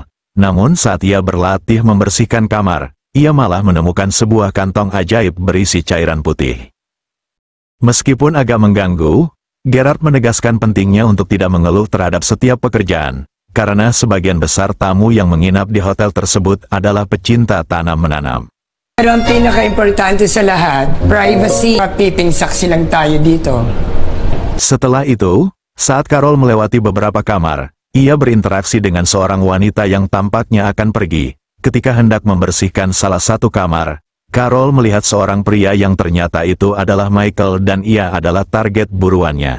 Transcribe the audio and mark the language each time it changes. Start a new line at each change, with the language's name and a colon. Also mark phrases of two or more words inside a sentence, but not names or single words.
Indonesian: Namun saat ia berlatih membersihkan kamar, ia malah menemukan sebuah kantong ajaib berisi cairan putih. Meskipun agak mengganggu, Gerard menegaskan pentingnya untuk tidak mengeluh terhadap setiap pekerjaan. Karena sebagian besar tamu yang menginap di hotel tersebut adalah pecinta tanam-menanam.
Filipino: Pero ang pinaka-importante sa lahat, privacy. Mapiping saksi lang tayo dito.
Indonesian: Setelah itu, saat Carol melewati beberapa kamar, ia berinteraksi dengan seorang wanita yang tampaknya akan pergi. Ketika hendak membersihkan salah satu kamar, Carol melihat seorang pria yang ternyata itu adalah Michael dan ia adalah target buruannya.